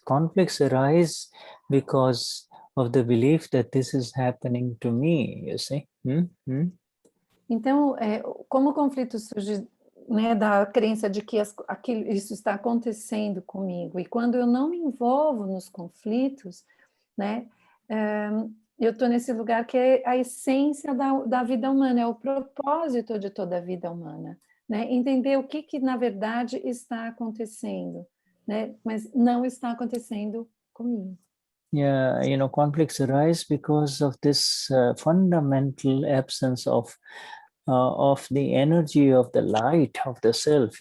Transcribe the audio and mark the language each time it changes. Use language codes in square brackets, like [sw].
[en] Conflicts arise because of the belief that this is happening to me, you see. [pt] Então, como o conflito surge, né, da crença de que isso está acontecendo comigo, e quando eu não me envolvo nos conflitos, né, eu estou nesse lugar que é a essência da vida humana, é o propósito de toda a vida humana, né, entender o que na verdade está acontecendo, né, mas não está acontecendo comigo. [en] Yeah, conflicts arise because of this fundamental absence of the energy of the light of the self.